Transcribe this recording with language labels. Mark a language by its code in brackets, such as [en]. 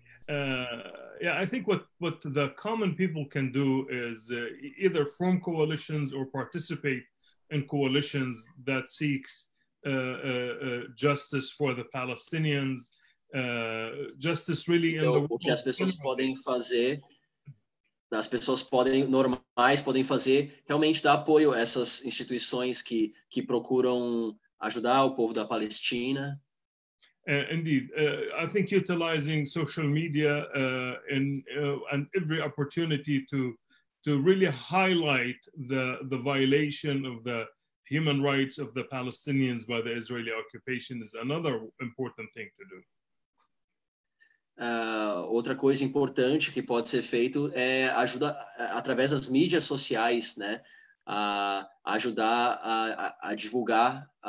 [en] I think what the common people can do is either form coalitions or participate in coalitions that seeks justice for the Palestinians, justice really in the world. [pt] O que as pessoas podem fazer, normais podem fazer, realmente dar apoio a essas instituições que procuram ajudar o povo da Palestina. [en] Indeed, I think utilizing social media and every opportunity to really highlight the violation of the human rights of the Palestinians by the Israeli occupation is another important thing to do. [pt] Outra coisa importante que pode ser feito é ajudar através das mídias sociais, né? A ajudar a divulgar